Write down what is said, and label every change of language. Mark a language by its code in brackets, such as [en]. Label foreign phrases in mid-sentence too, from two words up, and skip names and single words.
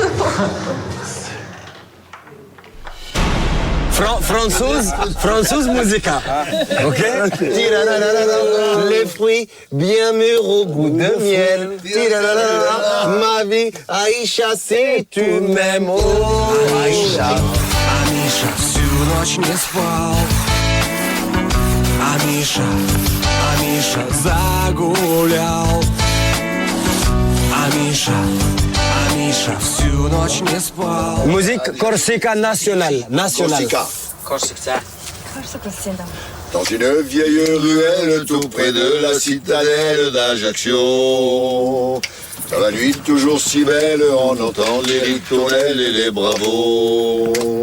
[fr] Franzouz musica. Ok? Les fruits bien mûrs au goût de miel. Ma vie, Aïcha, si tu m'aimes. Oh, Aïcha. [ru] Amisha, всю ночь не спал. Амиша загулял. Амиша, всю ночь не спал. [fr] Musique Corsica nationale. Corsica. Dans une vieille ruelle tout près de la citadelle d'Ajaccio. Dans la nuit toujours si belle, on entend les ritournelles et les bravos.